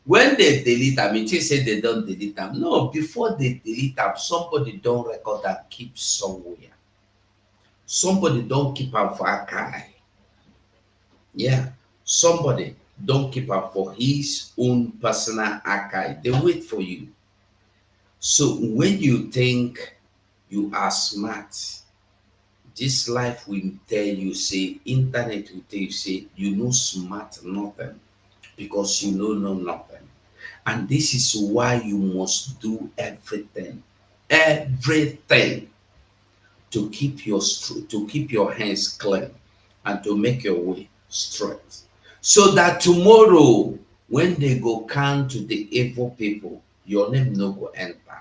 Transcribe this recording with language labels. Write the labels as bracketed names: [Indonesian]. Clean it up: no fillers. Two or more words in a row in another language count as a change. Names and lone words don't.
[Nigerian Pidgin] When they delete am, it is say they don't delete am. No, before they delete am, somebody don record am keep somewhere. Somebody don keep am for archive. Yeah, somebody don keep am for his own personal archive. Dey wait for you. So when you think you are smart, this life will tell you say, internet will tell you say you no smart nothing, because you know nothing. And this is why you must do everything to keep to keep your hands clean and to make your way straight, so that tomorrow when they go count to the evil people, your name no go enter.